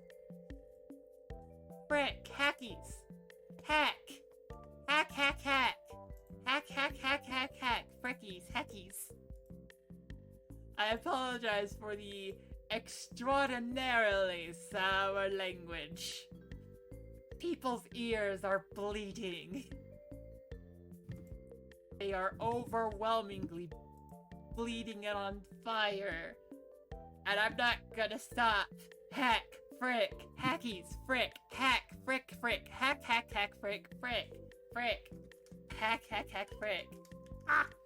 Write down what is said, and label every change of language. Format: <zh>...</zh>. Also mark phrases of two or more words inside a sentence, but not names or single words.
<en>Frick! Hackies! Hack! Hack, hack, hack! Hack, hack, hack, hack, hack! Frickies! Hackies! I apologize for the extraordinarily sour language. People's ears are bleeding. They are overwhelmingly bleeding and on fire. And I'm not gonna stop. Hack, frick, hackies, frick, hack, frick, frick, hack, hack, hack, frick, frick, frick, hack, hack, hack, frick. Ah!</en>